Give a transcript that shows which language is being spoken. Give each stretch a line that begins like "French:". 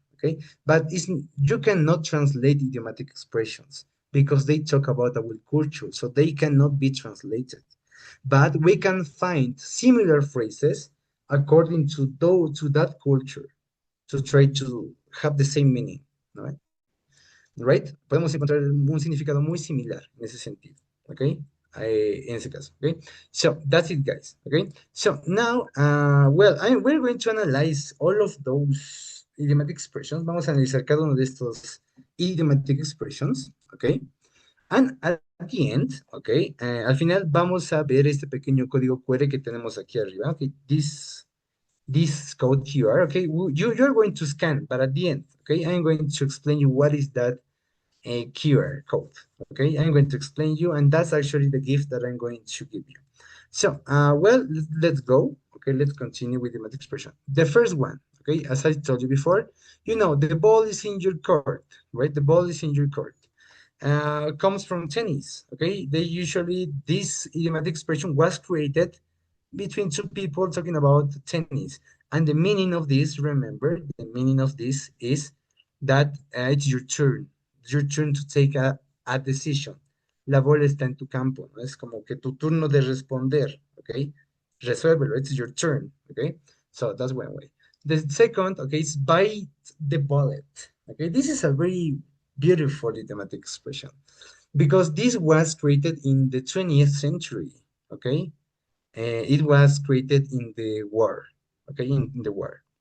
English: Okay, but you cannot translate idiomatic expressions because they talk about our culture, so they cannot be translated. But we can find similar phrases according to that culture to try to have the same meaning, right? Right?
Spanish: Podemos encontrar un significado muy similar en ese sentido, okay? En ese caso,
English: okay? So that's it, guys, okay? So now, well, we're going to analyze all of those idiomatic expressions.
Spanish: Vamos a analizar cada uno de estos idiomatic expressions, okay?
English: And at the end,
Spanish: okay, al final vamos a ver este pequeño código QR que tenemos aquí arriba, okay?
English: This code QR, okay? You're going to scan, but at the end, okay, I'm going to explain you what is that a QR code. Okay, I'm going to explain you, and that's actually the gift that I'm going to give you. So, well, let's go. Okay, let's continue with the math expression. The first one, okay, as I told you before, you know, the ball is in your court, right? The ball is in your court. Comes from tennis, okay? This idiomatic expression was created between two people talking about tennis. And the meaning of this, remember, the meaning of this is that it's your turn. It's your turn to take a decision.
Spanish: La bola está en tu campo, ¿no? Es como que tu turno de responder, ¿ok?
English: Resuélvelo, it's your turn, ¿ok? So that's one way. The second, okay, is bite the bullet, okay? This is a very beautiful idiomatic expression because this was created in the 20th century, okay? It was created in the war, okay, in the war.